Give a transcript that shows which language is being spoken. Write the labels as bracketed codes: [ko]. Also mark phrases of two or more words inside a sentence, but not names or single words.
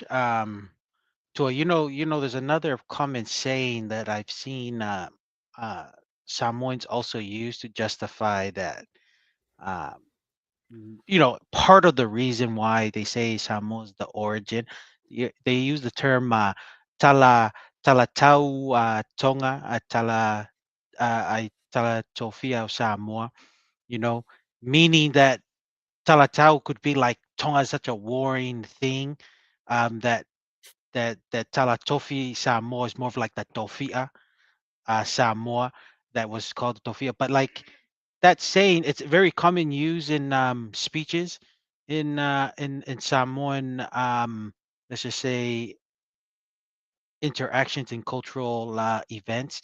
[en] To there's another common saying that I've seen uh, Samoans also use to justify that. Uh, Part of the reason why they say Samoa is the origin, they use the term [sm] tala tau tonga I tala tofia o Samoa, [en] meaning that Talatau could be like Tonga is such a warring thing, that Talatofi Samoa is more of like the Tofia Samoa that was called Tofia. But like that saying, it's very common use in speeches in Samoan, let's just say, interactions and cultural events.